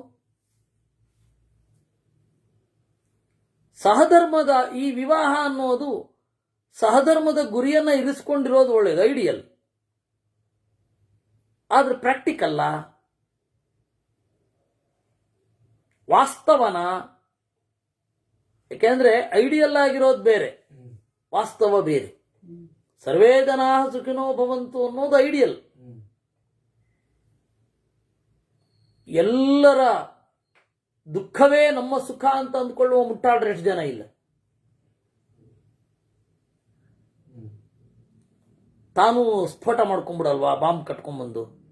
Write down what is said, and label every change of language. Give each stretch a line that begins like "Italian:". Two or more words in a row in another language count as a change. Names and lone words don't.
Kannada: ಸಹಧರ್ಮದ ಈ ವಿವಾಹ ಅನ್ನೋದು ಸಹಧರ್ಮದ ಗುರಿಯನ್ನ ಇರಿಸಿಕೊಂಡಿರೋದು ಒಳ್ಳೆಯದು, ಐಡಿಯಲ್. ಆದ್ರೆ ಪ್ರಾಕ್ಟಿಕಲ್ಲ, ವಾಸ್ತವನ. ಯಾಕೆಂದ್ರೆ ಐಡಿಯಲ್ ಆಗಿರೋದು ಬೇರೆ, ವಾಸ್ತವ ಬೇರೆ.
Sanskrit: ಸರ್ವೇ ಜನಾ ಸುಖಿನೋ ಭವಂತು
Kannada: ಅನ್ನೋದು ಐಡಿಯಲ್. ಎಲ್ಲರ ದುಃಖವೇ ನಮ್ಮ ಸುಖ ಅಂತ ಅಂದ್ಕೊಳ್ಳುವ ಮುಟ್ಟಾಳ್ರೆ ಎಷ್ಟು ಜನ ಇಲ್ಲ. ತಾನು ಸ್ಫೋಟ ಮಾಡ್ಕೊಂಡ್ಬಿಡಲ್ವಾ, ಬಾಂಬ್ ಕಟ್ಕೊಂಡ್ಬಂದು.